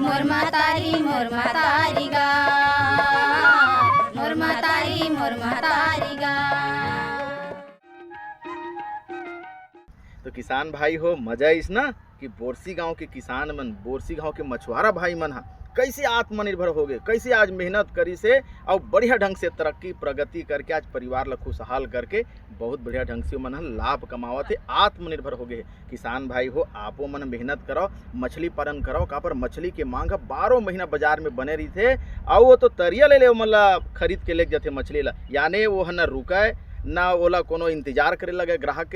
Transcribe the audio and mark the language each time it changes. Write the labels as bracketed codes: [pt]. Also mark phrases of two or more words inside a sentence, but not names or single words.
[hne] गा मोर महतारी गा तो किसान भाई हो मजा इस ना कि बोरसी गांव के किसान मन बोरसी गांव के मछुआरा भाई मन कैसे आत्मनिर्भर हो गए, कैसे आज मेहनत करी से और बढ़िया ढंग से तरक्की प्रगति करके आज परिवार ला खुशहाल करके बहुत बढ़िया ढंग से मन लाभ कमावत है, आत्मनिर्भर हो गए। किसान भाई हो आपो मन मेहनत करो, मछली पालन करो, का पर मछली के मांग 12 महीना बाजार में बने रही थे और वो तो तरिया ले मतलब खरीद के ले जाते मछली ला, यानी वो है न रुकाए ना ओला कोनो इंतजार करे लगे ग्राहक के।